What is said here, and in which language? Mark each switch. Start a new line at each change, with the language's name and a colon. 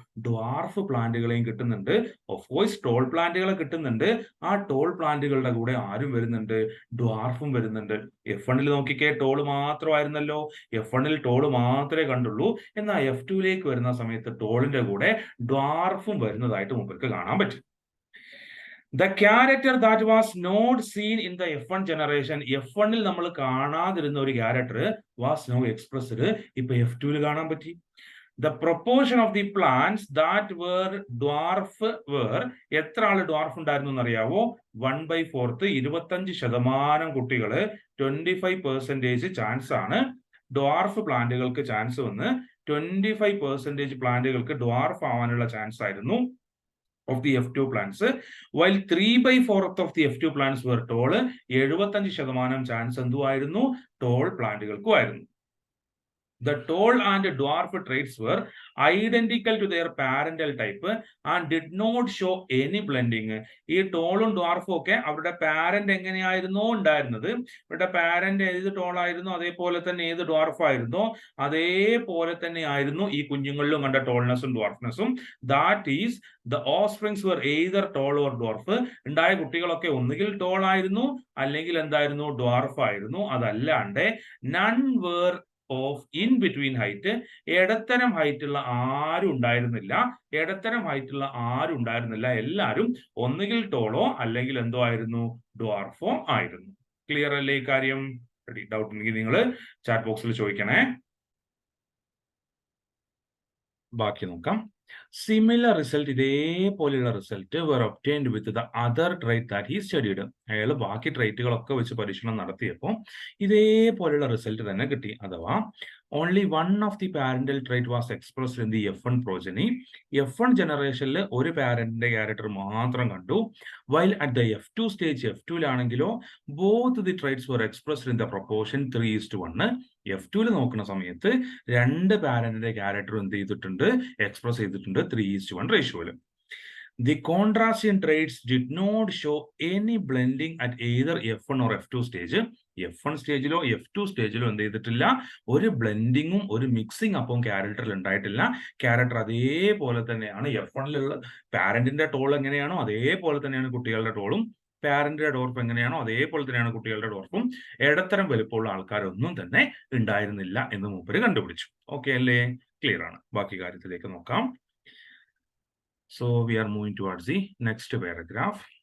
Malayalam: Dwarf പ്ലാന്റുകളെയും കിട്ടുന്നുണ്ട്. Of course toll പ്ലാന്റുകളെ കിട്ടുന്നുണ്ട്. ആ ടോൾ പ്ലാന്റുകളുടെ കൂടെ ആരും വരുന്നുണ്ട്? ഡ്വാർഫും വരുന്നുണ്ട്. F1 നോക്കിക്കേ, ടോള് മാത്രമായിരുന്നല്ലോ. F1 ടോള് മാത്രമേ കണ്ടുള്ളൂ. എന്നാൽ F2 വരുന്ന സമയത്ത് ടോളിന്റെ കൂടെ ഡ്വാർഫും വരുന്നതായിട്ട് മുമ്പർക്ക് കാണാൻ പറ്റും.
English: The character that was not seen in the F1 generation,
Malayalam: F1 നമ്മൾ കാണാതിരുന്ന ഒരു ക്യാരക്ടർ
English: was now expressed,
Malayalam: ഇപ്പൊ F2 കാണാൻ പറ്റി.
English: The proportion of the plants that were dwarf were,
Malayalam: എത്ര ആള് ഡ്വാർഫ് ഉണ്ടായിരുന്നു എന്നറിയാവോ? 1/4, 25% കുട്ടികള്, 25% ചാൻസ് ആണ് ഡ്വാർഫ് പ്ലാന്റുകൾക്ക് ചാൻസ് വന്ന് 25% പ്ലാന്റുകൾക്ക് ഡ്വാർഫ് ആവാനുള്ള ചാൻസ് ആയിരുന്നു
English: of the F2 plants, while 3/4 of the F2 plants were tall.
Malayalam: 75% chance എന്തുമായിരുന്നു? Toll പ്ലാന്റുകൾക്കുമായിരുന്നു.
English: The tall and dwarf traits were identical to their parental type and did not show any blending.
Malayalam: ഈ ടോളും ഡ്വാർഫും ഒക്കെ അവരുടെ parent എങ്ങനെയായിരുന്നോ ഉണ്ടായിരുന്നത്, അവരുടെ parent ഏത് toll ആയിരുന്നു അതേപോലെ തന്നെ ഏത് ഡ്വാർഫ് ആയിരുന്നോ അതേപോലെ തന്നെ ആയിരുന്നു ഈ കുഞ്ഞുങ്ങളിലും കണ്ട ടോൾനെസ്സും ഡ്വാർഫ്നെസ്സും.
English: That is the offsprings were either tall or dwarf.
Malayalam: ഉണ്ടായ കുട്ടികളൊക്കെ ഒന്നുകിൽ ടോൾ ആയിരുന്നു അല്ലെങ്കിൽ എന്തായിരുന്നു? ഡ്വാർഫ് ആയിരുന്നു. അതല്ലാണ്ട്
English: none were of in between height,
Malayalam: ഇടത്തരം ഹൈറ്റുള്ള ആരും ഉണ്ടായിരുന്നില്ല. ഇടത്തരം ഹൈറ്റുള്ള ആരും ഉണ്ടായിരുന്നില്ല. എല്ലാവരും ഒന്നുകിൽ ടോളോ അല്ലെങ്കിൽ എന്തോ ആയിരുന്നു, ഡ്വാർഫോ ആയിരുന്നു. ക്ലിയർ അല്ലേ ഈ കാര്യം? ഡൗട്ട് ഉണ്ടെങ്കിൽ നിങ്ങൾ ചാറ്റ് ബോക്സിൽ ചോദിക്കണേ. ബാക്കി നോക്കാം.
English: similar result,
Malayalam: ഇതേപോലെയുള്ള result
English: were obtained with the other trait that he studied.
Malayalam: അയാൾ ബാക്കി ട്രൈറ്റുകളൊക്കെ വെച്ച് പരീക്ഷണം നടത്തിയപ്പോൾ ഇതേപോലെയുള്ള റിസൾട്ട് തന്നെ കിട്ടി.
English: അഥവാ only one of the parental trait was expressed in the F1 progeny.
Malayalam: F1 ജനറേഷനിൽ ഒരു പാരന്റിന്റെ ക്യാരക്ടർ മാത്രം കണ്ടു.
English: while at the F2 stage, F2ലാണെങ്കിലോ both the traits were expressed in the proportion 3:1.
Malayalam: F2ൽ നോക്കുന്ന സമയത്ത് രണ്ട് പാരന്റിന്റെ ക്യാരക്ടർ എന്ത് ചെയ്തിട്ടുണ്ട്, എക്സ്പ്രസ് ചെയ്തിട്ടുണ്ട് 3:1 റേഷ്യോയിൽ.
English: The contrasting traits did not show any blending at either F1 or F2 stage.
Malayalam: F1 സ്റ്റേജിലോ F2 സ്റ്റേജിലോ എന്ത് ചെയ്തിട്ടില്ല, ഒരു ബ്ലെൻഡിങ്ങും ഒരു മിക്സിംഗ് അപ്പം ക്യാരക്ടറിൽ ഉണ്ടായിട്ടില്ല. ക്യാരക്ടർ അതേപോലെ തന്നെയാണ്. F1ലുള്ള പാരന്റിന്റെ ടോൾ എങ്ങനെയാണോ അതേപോലെ തന്നെയാണ് കുട്ടികളുടെ ടോളും. പാരന്റിന്റെ ഡോർഫ് എങ്ങനെയാണോ അതേപോലെ തന്നെയാണ് കുട്ടികളുടെ ഡോർഫും. ഇടത്തരം വലുപ്പമുള്ള ആൾക്കാരൊന്നും തന്നെ ഉണ്ടായിരുന്നില്ല എന്ന് മൂപ്പര് കണ്ടുപിടിച്ചു. ഓക്കെ അല്ലേ? ക്ലിയർ ആണ്. ബാക്കി കാര്യത്തിലേക്ക് നോക്കാം.
English: So we are moving towards the next paragraph.